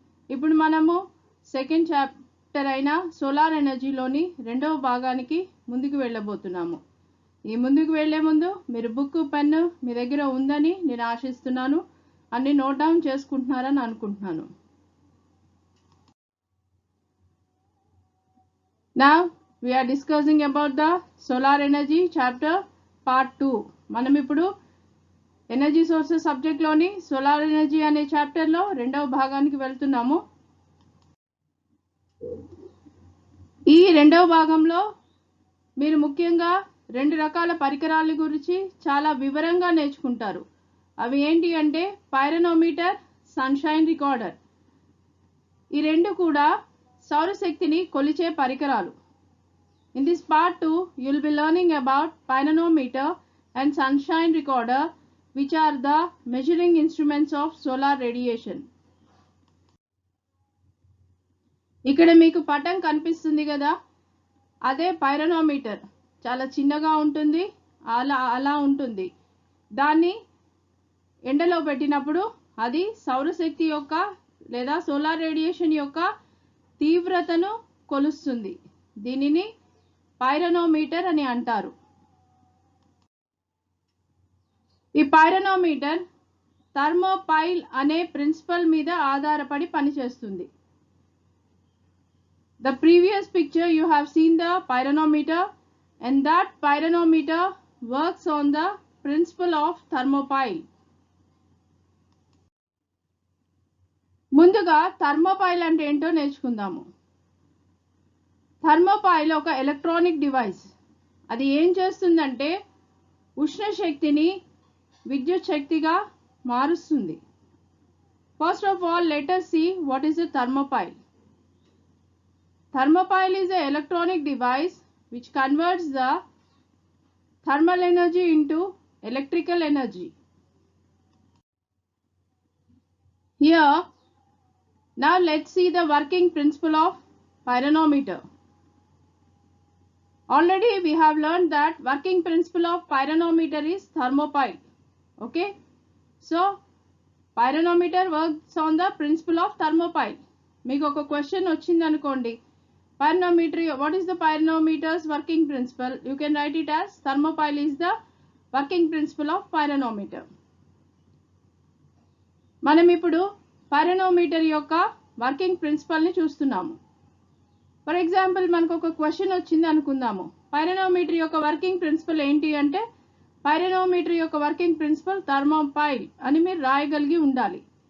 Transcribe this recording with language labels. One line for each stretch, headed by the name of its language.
Telugu: ఇప్పుడు మనము second chapter అయిన సోలార్ ఎనర్జీలోని 2వ భాగానికి ముందుకు వెళ్ళబోతున్నాము. ఈ ముందుకు వెళ్లే ముందు మీరు బుక్, పెన్ను మీ దగ్గర ఉందని నేను ఆశిస్తున్నాను. అన్ని నోట్ డౌన్ చేసుకుంటున్నారని అనుకుంటున్నాను.
English: Now we are discussing about the solar energy chapter part 2.
Telugu: మనం ఇప్పుడు ఎనర్జీ సోర్సెస్ సబ్జెక్ట్ లోని సోలార్ ఎనర్జీ అనే చాప్టర్ లో 2వ భాగానికి వెళ్తున్నాము. ఈ 2వ భాగంలో మీరు ముఖ్యంగా 2 రకాల పరికరాల గురించి చాలా వివరంగా నేర్చుకుంటారు. అవి ఏంటి అంటే పైరోనోమీటర్, సన్షైన్ రికార్డర్. ఈ 2 కూడా సౌరశక్తిని కొలిచే పరికరాలు.
English: In this part 2, you will be learning about pyranometer and sunshine recorder, which are the measuring instruments of solar radiation.
Telugu: ఇక్కడ మీకు పటం కనిపిస్తుంది కదా, అదే పైరోనోమీటర్. చాలా చిన్నగా ఉంటుంది, అలా ఉంటుంది. దాన్ని ఎండలో పెట్టినప్పుడు అది సౌరశక్తి యొక్క లేదా సోలార్ రేడియేషన్ యొక్క తీవ్రతను కొలుస్తుంది. దీనిని పైరోనోమీటర్ అని అంటారు. ఈ పైరోనోమీటర్ థర్మోపైల్ అనే ప్రిన్సిపల్ మీద ఆధారపడి పనిచేస్తుంది.
English: The previous picture you have seen the pyranometer, and that pyranometer works on the principle of thermopile.
Telugu: ముందుగా థర్మోపైల్ అంటే ఏంటో నేర్చుకుందాము. థర్మోపైల్ ఒక ఎలక్ట్రానిక్ డివైస్. అది ఏం చేస్తుందంటే ఉష్ణ శక్తిని విద్యుత్ శక్తిగా మారుస్తుంది.
English: First of all let us see what is a thermopile. Thermopile is an electronic device which converts the thermal energy into electrical energy. Here, now let's see the working principle of pyranometer. Already we have learned that working principle of pyranometer is thermopile. Okay, so pyranometer works on the principle of thermopile.
Telugu: మీకు ఒక question వచ్చింది అనుకోండి,
English: pyranometer, what is the pyranometer's working principle? You can write it as thermopile is the working principle of pyranometer.
Telugu: మనం ఇప్పుడు pyranometer యొక్క working ప్రిన్సిపల్ని చూస్తున్నాము. For example మనకు ఒక క్వశ్చన్ వచ్చింది అనుకుందాము. పైరోనోమీటర్ యొక్క వర్కింగ్ ప్రిన్సిపల్ ఏంటి అంటే, పైరోనోమీటర్ యొక్క వర్కింగ్ ప్రిన్సిపల్ థర్మోపైల్ అని మీరు రాయగలిగి ఉండాలి.